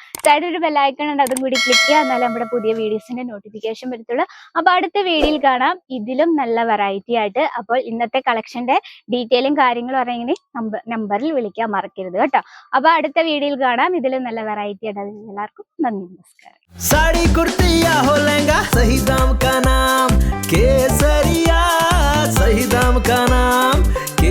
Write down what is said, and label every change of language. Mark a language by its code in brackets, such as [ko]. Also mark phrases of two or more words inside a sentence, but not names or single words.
[ml] സൈഡിൽ ഒരു [en] bell icon [ml] ഉണ്ട്, അതും കൂടി ക്ലിക്ക് ചെയ്യുക. എന്നാലും നമ്മുടെ പുതിയ വീഡിയോസിന്റെ നോട്ടിഫിക്കേഷൻ വരത്തുള്ളൂ. അപ്പൊ അടുത്ത വീഡിയോയിൽ കാണാം ഇതിലും നല്ല വെറൈറ്റി ആയിട്ട്. അപ്പോൾ ഇന്നത്തെ കളക്ഷന്റെ ഡീറ്റെയിലും കാര്യങ്ങളും അറിയണമെങ്കിൽ നമ്പറിൽ വിളിക്കാൻ മറക്കരുത് കേട്ടോ. അപ്പൊ അടുത്ത വീഡിയോയിൽ കാണാം ഇതിലും നല്ല വെറൈറ്റി ആയിട്ട്. എല്ലാവർക്കും നന്ദി, നമസ്കാരം. [hi] साड़ी कुर्ती या हो लहंगा, सही दाम का नाम केसरिया, सही दाम का नाम